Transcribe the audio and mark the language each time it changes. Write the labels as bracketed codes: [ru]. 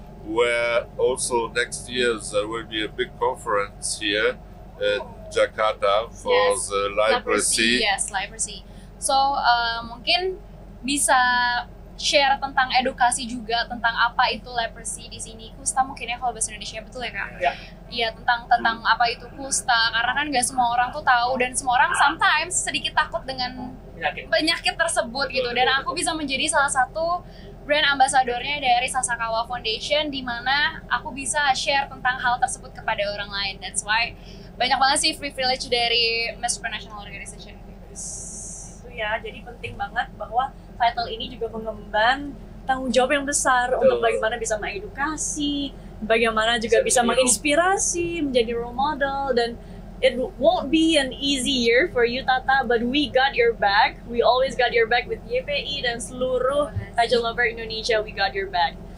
[en] Where also next year there will be a big conference here in Jakarta for the leprosy. Leprosy. [id] So mungkin bisa share tentang edukasi juga tentang apa itu leprosy di sini. Kusta mungkin ya kalau bahasa Indonesia, betul ya Kak? Iya, tentang apa itu kusta, karena kan nggak semua orang tuh tahu, dan semua orang [en] sometimes [id] sedikit takut dengan penyakit tersebut gitu. Dan aku bisa menjadi salah satu brand ambassadornya dari Sasakawa Foundation, di mana aku bisa share tentang hal tersebut kepada orang lain. [en] That's why [id] banyak banget sih privilege dari Miss Supranational Organization. Itu ya, jadi penting banget bahwa title ini juga mengemban tanggung jawab yang besar untuk bagaimana bisa mengedukasi, bagaimana juga bisa menginspirasi, menjadi role model, dan [en] it won't be an easy year for you Tata, but we got your back. We always got your back with YPI [id] dan [en] seluruh Pageant Lover Indonesia. We got your back.